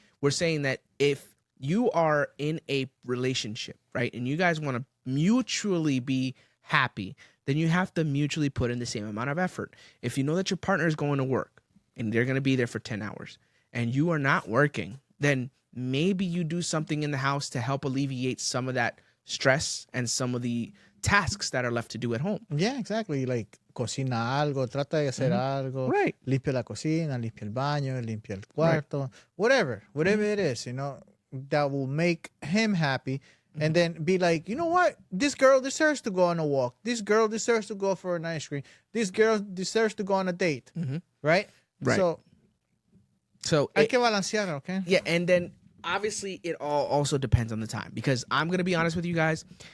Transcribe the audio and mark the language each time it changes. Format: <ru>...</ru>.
<en>We're saying that if you are in a relationship, right, and you guys want to mutually be happy, then you have to mutually put in the same amount of effort. If you know that your partner is going to work, and they're going to be there for 10 hours, and you are not working, then maybe you do something in the house to help alleviate some of that stress and some of the tasks that are left to do at home. Yeah, exactly.</en> <es>Like, cocina algo, trata de hacer algo.</es> <en>Right.</en> <es>Limpia la cocina, limpia el baño, limpia el cuarto. Right.</es> <en>Whatever it is, that will make him happy. And then be like, you know what? This girl deserves to go on a walk. This girl deserves to go for an ice cream. This girl deserves to go on a date. Right? Right. So</en> <es>hay que balancear, okay?</es> <en>Yeah, and then obviously it all also depends on the time, because I'm going to be honest with you guys,</en>